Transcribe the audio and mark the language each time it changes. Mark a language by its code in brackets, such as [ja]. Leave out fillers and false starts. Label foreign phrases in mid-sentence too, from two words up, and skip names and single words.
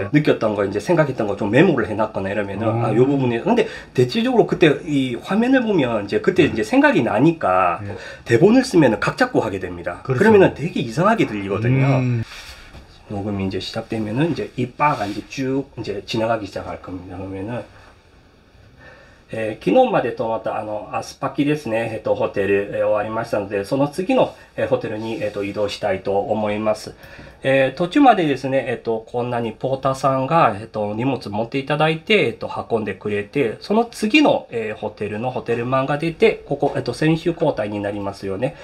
[ko] 예, 느꼈던 거 이제 생각했던 거 좀 메모를 해놨거나 이러면은 요 부분이 근데 대체적으로 그때 이 화면을 보면 이제 그때 이제 생각이 나니까 예. 대본을 쓰면은 각 잡고 하게 됩니다. 그렇죠. 그러면은 되게 이상하게 들리거든요. うん 녹음이 이제 시작되면은 이제 이 바가 이제 쭉 이제 지나가기 시작할 겁니다. [ja] 그러면은 昨日まで泊まったアスパキですね、ホテル、終わりましたので、その次の、ホテルに、移動したいと思います。途中までですね、こんなにポーターさんが、荷物持っていただいて、運んでくれて、その次の、ホテルのホテルマンが出て、ここ、先週交代になりますよね。